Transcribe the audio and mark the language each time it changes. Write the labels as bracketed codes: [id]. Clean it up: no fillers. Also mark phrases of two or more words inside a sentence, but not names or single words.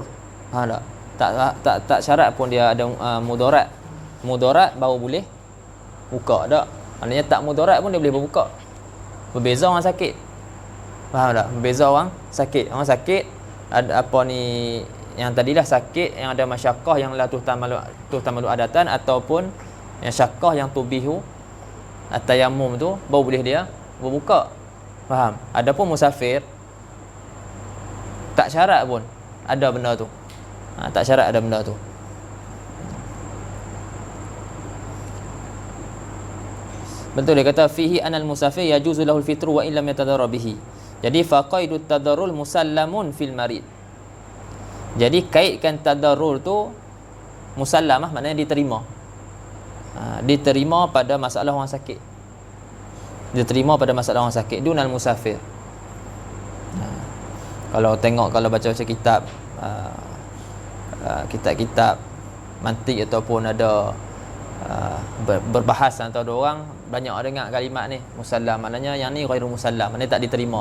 [ms] Tak syarat pun dia ada mudarat. Mudarat baru boleh buka tak? Maknanya tak mudarat pun dia boleh berbuka. Berbeza orang sakit. Faham tak? Berbeza orang sakit. Orang sakit ada apa ni, yang tadilah sakit yang ada masyaqqah yang [ar] لا تحتمل عادة, [ms] ataupun yang syaqqah yang [ar] تبيح التيمم [ms] tu baru boleh dia berbuka. Faham? Adapun musafir tak syarat pun ada benda tu. Tak syarat ada benda tu. Betul, dia kata [ar] فيه أن المسافر يجوز له الفطر وإن لم يتضرر به. Jadi فقيد التضرر مسلم في المريض. [ms] Jadi kaitkan tadarrur tu musallamah, maknanya diterima. Diterima pada masalah orang sakit. Diterima pada masalah orang sakit [ar] دون المسافر. [ms] Kalau tengok, kalau baca-baca kitab kitab-kitab mantik ataupun ada berbahas antara dua orang, banyak dengar kalimat ni musallam, maknanya yang ni [ar] غير مسلم, [ms] maknanya tak diterima.